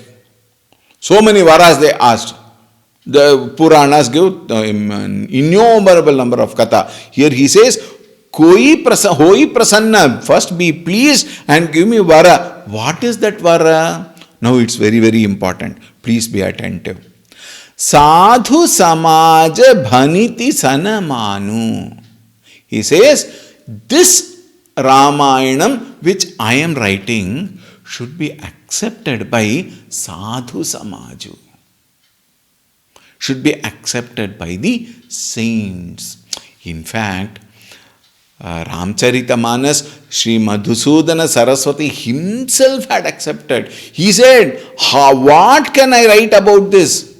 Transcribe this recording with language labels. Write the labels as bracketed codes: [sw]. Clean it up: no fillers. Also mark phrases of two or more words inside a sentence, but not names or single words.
[en] So many varas they asked. The Puranas give an innumerable number of katha. Here he says, [awa] hoi prasanna, [en] first be pleased and give me vara. What is that vara? Now it's very, very important. Please be attentive. [awa] Sadhu samaja bhaniti sanamanu. [en] He says, this Ramayanam which I am writing should be accepted by [awa] sadhu samaju. [en] Should be accepted by the saints. In fact, Ramcharitamanas, Sri Madhusudana Saraswati himself had accepted. He said, what can I write about this?